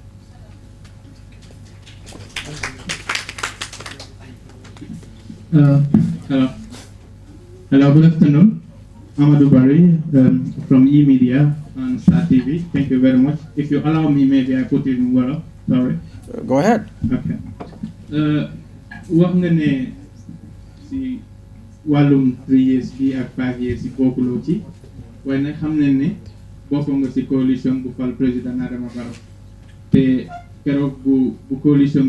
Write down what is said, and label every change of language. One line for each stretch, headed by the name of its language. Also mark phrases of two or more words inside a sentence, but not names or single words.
English: Hello, good afternoon. Amadou Barry from E-Media on Star TV. Thank you very much. If you allow me, maybe I put it in Wolof. Sorry. Go ahead. Okay.
Wolof: Wax nga ne si wàllum 3 years bi ak 5 years si bokkuloo ci waaye nag xam nañ ne bokk nga si coalition bu fal président Adama Barrow te keroog bu coalition